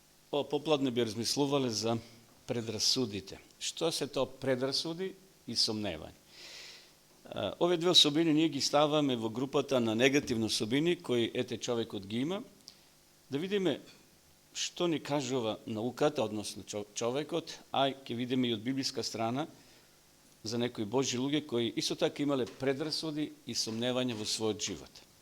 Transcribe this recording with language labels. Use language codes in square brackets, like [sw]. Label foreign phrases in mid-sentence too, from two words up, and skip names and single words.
[mk] Поподне би размислувале за предрасудите. Што се то предрасуди и сомневање? Овие две особини ние ги ставаме во групата на негативни особини кои човекот ги има, да видиме што ни кажува науката, односно човекот, а ќе видиме и од библиска страна за некои Божји луѓе кои исто така имале предрасуди и сомневања во својот живот.